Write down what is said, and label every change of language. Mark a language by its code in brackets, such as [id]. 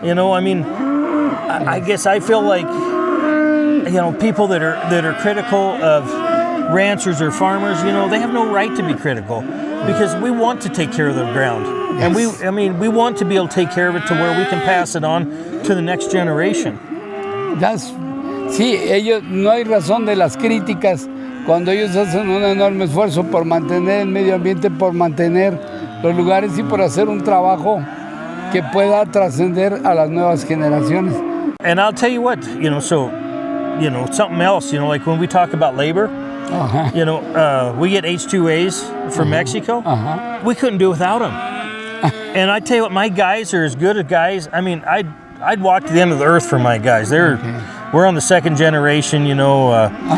[en] You know, I mean, I guess I feel like, you know, people that are critical of ranchers or farmers, you know, they have no right to be critical because we want to take care of the ground. Yes. And we want to be able to take care of it to where we can pass it on to the next generation. [es] Sí, ellos, no hay razón de las críticas cuando ellos hacen un enorme esfuerzo por mantener el medio ambiente, por mantener los lugares y por hacer un trabajo que pueda trascender a las nuevas generaciones. [en] And I'll tell you what, you know, so, you know, something else, you know, like when we talk about labor, you know, we get H2As from Mexico. We couldn't do without them. And I tell you what, my guys are as good as guys. I mean, I'd walk to the end of the earth for my guys. We're on the second generation, you know.